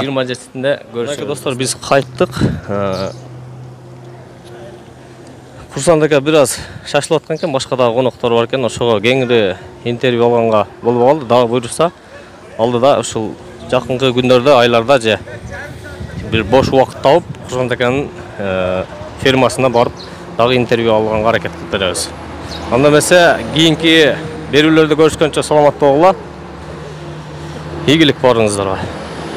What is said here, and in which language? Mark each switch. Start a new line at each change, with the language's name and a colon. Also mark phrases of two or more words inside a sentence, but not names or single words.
Kyrgyz: 27-синде көрүшөбүз. Достор, биз кайттык. Курсан ака бир аз шашылып аткан экен, башка дагы коноктор бар экен. Ошого кеңири интервью алганга болуп калды. Дагы буйрукса алдыда ушул жакынкы күндөрдө, айларда же
Uzbek: bir boş vaqt taup
Kyrgyz: Kурсан аканын фермасына барып дагы интервью алганга аракет кылып беребиz. Анда эмесе кийинки берүүлөрдө көрүшкөнчө саламат болгула. Ийгилик барыңыздарга.